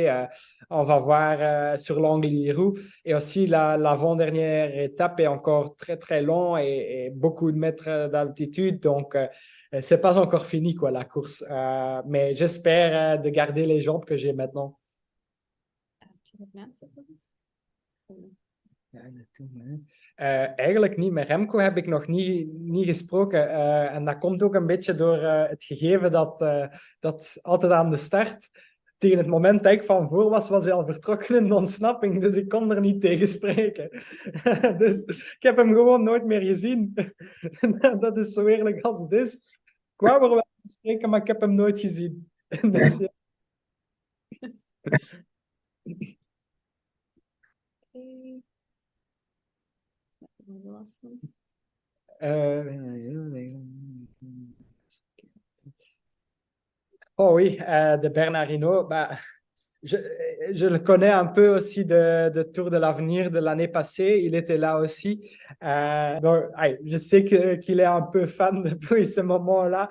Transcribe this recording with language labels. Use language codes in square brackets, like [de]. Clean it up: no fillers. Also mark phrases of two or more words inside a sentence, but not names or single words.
[fr] On va voir sur l'Angliru. Et aussi, l'avant-dernière étape est encore très, très long et beaucoup de mètres d'altitude. Donc, c'est pas encore fini, quoi, la course. Mais j'espère de garder les jambes que j'ai maintenant. [nl] Ja, eigenlijk niet. Met Remco heb ik nog niet gesproken. En dat komt ook een beetje door het gegeven dat altijd aan de start, tegen het moment dat ik van voor was, was hij al vertrokken in de ontsnapping. Dus ik kon er niet tegen spreken. Dus ik heb hem gewoon nooit meer gezien. Dat is zo eerlijk als het is. Ik wou er wel te spreken, maar ik heb hem nooit gezien. Dus, ja. [en] One of the last ones. [fr] Oh oui, de Bernard Hinault. Bah, je le connais un peu aussi de Tour de l'Avenir de l'année passée. Il était là aussi. Donc, je sais qu'il est un peu fan depuis ce moment-là.